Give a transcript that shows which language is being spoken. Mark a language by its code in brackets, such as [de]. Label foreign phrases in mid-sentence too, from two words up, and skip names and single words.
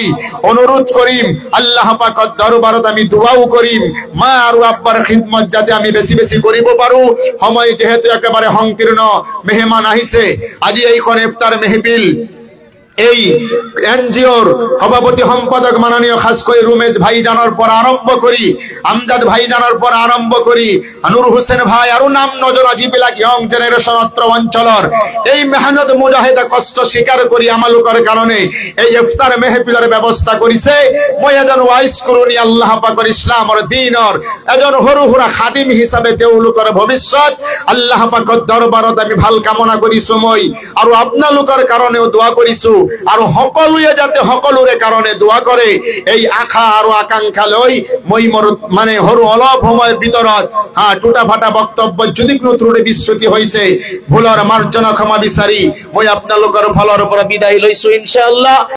[as] অনুৰোধ কৰিম আল্লাহ পাকৰ দৰবাৰত আমি দোয়াও কৰিম মা আৰু আব্বার খিদমত যাতে আমি বেছি বেছি কৰিব পাৰো। সময় যেহেতু একেবাৰে সংকীৰ্ণ মেহমান আহিছে আজি এইখন ইফতার মেহফিল এই এনজিওর সভাপতি সম্পাদক মাননীয় খাসকই রুমেশ ভাইজানৰ পৰা আৰম্ভ কৰি আমজাদ ভাইজানৰ পৰা আৰম্ভ কৰি নূর হোসেন ভাই আৰু নাম নজনা যিবিলাক [en] young generation [as] অত্র অঞ্চলৰ এই মেহনত মুজাহিদা কষ্ট স্বীকাৰ কৰি আমালোকৰ কাৰণে এই ইফতার মেহফিলৰ ব্যৱস্থা কৰিছে। মই এজন ওয়াইজ কৰোনি আল্লাহ পাকৰ ইছলামৰ দ্বীনৰ এজন সৰু সুৰা খাদিম হিচাপে তেওঁলোকৰ ভৱিষ্যত আল্লাহ পাকৰ দৰবাৰত আমি ভাল কামনা কৰিছো মই আৰু আপোনালোকৰ কাৰণেও দোয়া কৰিছো আৰু সকলোৱে যাতে সকলোৰে কাৰণে দোয়া কৰে এই আশা আৰু আকাংক্ষা লৈ মই মোৰ মানে সৰু অলপ সময়ৰ ভিতৰত টুটা ফাটা বক্তব্য যদি কোনো ত্ৰুটি বিচ্যুতি হৈছে ভুলৰ মাৰ্জনা ক্ষমা বিচাৰি মই আপোনালোকৰ ফলৰ পৰা বিদায় লৈছো ইনশাআল্লাহ।